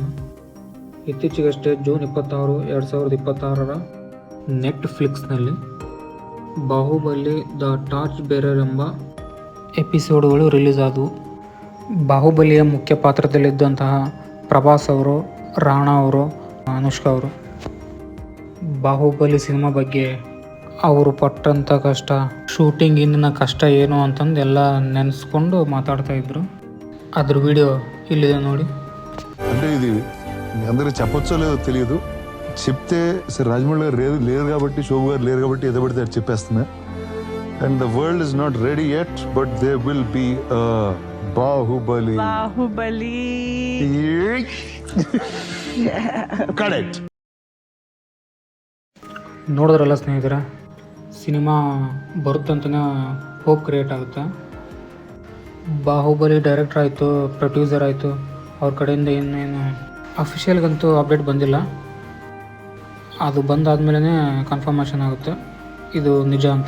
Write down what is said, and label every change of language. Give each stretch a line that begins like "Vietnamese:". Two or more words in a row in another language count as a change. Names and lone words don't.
Kannada: ಇತ್ತೀಚೆಗಷ್ಟೇ ಜೂನ್ 26, 2026 ನೆಟ್ಫ್ಲಿಕ್ಸ್ನಲ್ಲಿ ಬಾಹುಬಲಿ ದ ಟಾರ್ಚ್ ಬೇರರ್ ಎಂಬ ಎಪಿಸೋಡ್ಗಳು ರಿಲೀಸ್ ಆದವು. ಬಾಹುಬಲಿಯ ಮುಖ್ಯ ಪಾತ್ರದಲ್ಲಿದ್ದಂತಹ ಪ್ರಭಾಸ್ ಅವರು, ರಾಣಾ ಅವರು, ಅನುಷ್ಕಾ ಅವರು ಬಾಹುಬಲಿ ಸಿನಿಮಾ ಬಗ್ಗೆ ಅವರು ಪಟ್ಟಂಥ ಕಷ್ಟ, ಶೂಟಿಂಗ್ ಹಿಂದಿನ ಕಷ್ಟ ಏನು ಅಂತಂದು ಎಲ್ಲ ನೆನೆಸ್ಕೊಂಡು
Telugu: మాట్లాడుతూ ఇద్దరు.
Kannada: ಅದ್ರ ವೀಡಿಯೋ ಇಲ್ಲಿದೆ ನೋಡಿ.
Telugu: అంటే ఇది మీ అందరికి చెప్పొచ్చో లేదో తెలియదు. చెప్తే సరే రాజమౌళి గారు లేరు కాబట్టి, శోభు గారు లేరు కాబట్టి ఏదో పడితే అది చెప్పేస్తున్నా.
English: and the world is not ready yet, but they will be Baahubali.
Telugu: కరెక్ట్.
Kannada: ನೋಡಿದ್ರಲ್ಲ ಸ್ನೇಹಿತರೆ, ಸಿನಿಮಾ ಬರುತ್ತಂತನೇ
English: hope create
Kannada: ಆಗುತ್ತೆ. ಬಾಹುಬಲಿ ಡೈರೆಕ್ಟರ್ ಆಯಿತು, ಪ್ರೊಡ್ಯೂಸರ್ ಆಯಿತು, ಅವ್ರ ಕಡೆಯಿಂದ ಇನ್ನೇನು ಅಫಿಷಿಯಲ್ಗಂತೂ ಅಪ್ಡೇಟ್ ಬಂದಿಲ್ಲ. ಅದು ಬಂದಾದಮೇಲೆ ಕನ್ಫರ್ಮೇಷನ್ ಆಗುತ್ತೆ ಇದು ನಿಜ ಅಂತ.